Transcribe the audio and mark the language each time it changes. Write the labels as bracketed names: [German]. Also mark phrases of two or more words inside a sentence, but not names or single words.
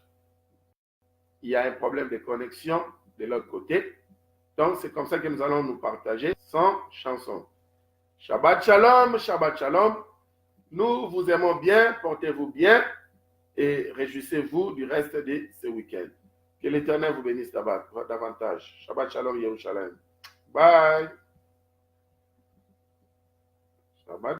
[French] Il y a un problème de connexion de l'autre côté. Donc, c'est comme ça que nous allons nous partager sans chanson. [Hebrew] שבת שלום, שבת שלום. [French] Nous vous aimons bien, portez-vous bien et réjouissez-vous du reste de ce week-end. Que l'Éternel vous bénisse davantage. [Hebrew] שבת שלום, ירושלים. [French] Bye. Shabbat.